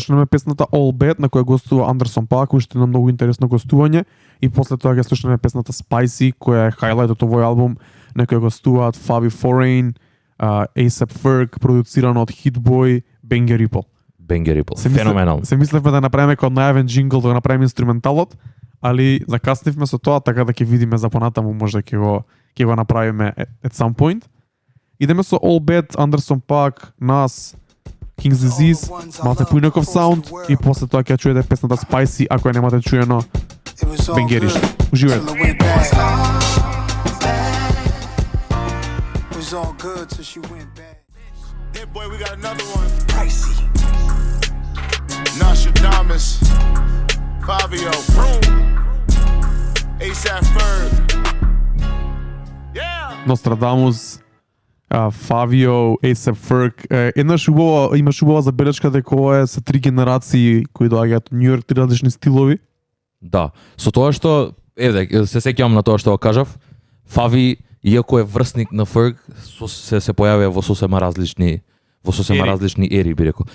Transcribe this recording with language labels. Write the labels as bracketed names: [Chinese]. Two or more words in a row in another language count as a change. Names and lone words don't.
[Macedonian] Ќе слушнеме песната All Bad на која гостува Андерсон Пак, кој што е на многу интересно гостување, и после тоа ќе слушнеме песната Spicy, која е хајлајт од овој албум, на која гостуваат Favi Foreign, A$AP Ferg, продуцирано од Hit Boy, Benga Ripple. Benga Ripple. Феноменално. Се мислевме да направиме како најавен джингл, да направиме инструменталот, али закаснивме со тоа, така да ќе видиме за понатаму, можда ќе го направиме [English] at some point. [Macedonian] Идеме со All Bad, Андерсон Пак, нас, King's Disease, малце поинаков саунд и после тоа ќе чуете песната Spicy, ако ја немате чуено, Бенгериш. Уживајте. [English] Boy, we got another one. Pricey. Nostradamus. Fabio. A$AP Ferg. Yeah. [Macedonian] Нострадамус, Фавио, A$AP Ferg. Имаш убава забелешка дека ова е са 3 генерации кои доаѓаат од Нью Йорк, 3 различни стилови. Да, со тоа што се сеќавам на тоа што го кажав, Фави, иако е врсник на Ferg, се појавија во сосема различни ери, би рекол.